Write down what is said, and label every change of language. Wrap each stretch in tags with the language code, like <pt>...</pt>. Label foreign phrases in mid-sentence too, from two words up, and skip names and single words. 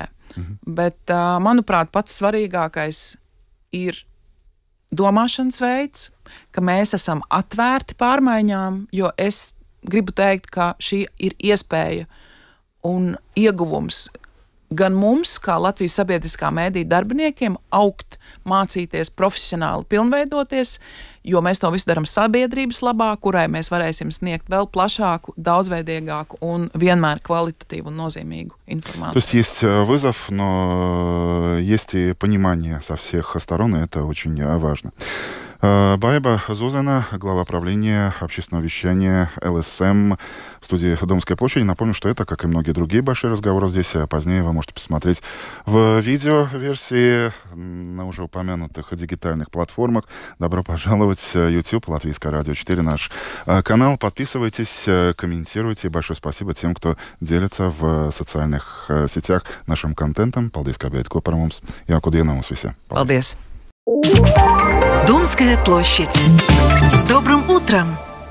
<lv>Bet, manuprāt, pats svarīgākais ir domāšanas veids, ka mēs esam atvērti pārmaiņām, jo es gribu teikt, ka šī ir iespēja un ieguvums gan mums, kā Latvijas sabiedriskā mēdīja darbiniekiem, augt, mācīties, profesionāli pilnveidoties, jo mēs to visu darām sabiedrības labā, kurai mēs varēsim sniegt vēl plašāku, daudzveidīgāku un vienmēr kvalitatīvu un nozīmīgu informācию.</lv> <ru>То есть есть вызов, но есть и понимание со всех сторон, и это очень важно. Баиба Зузена, глава правления общественного вещания ЛСМ в студии Домской площади. Напомню, что это, как и многие другие большие разговоры здесь, позднее вы можете посмотреть в видеоверсии на уже упомянутых дигитальных платформах. Добро пожаловать, YouTube, Латвийское радио 4, наш канал. Подписывайтесь, комментируйте. Большое спасибо тем, кто делится в социальных сетях нашим контентом.</ru> <lv>Paldies, ka bijāt kopā ar mums. Jauku dienu mums visiem. Paldies!</lv> <ru>Домская площадь. С добрым утром!</ru>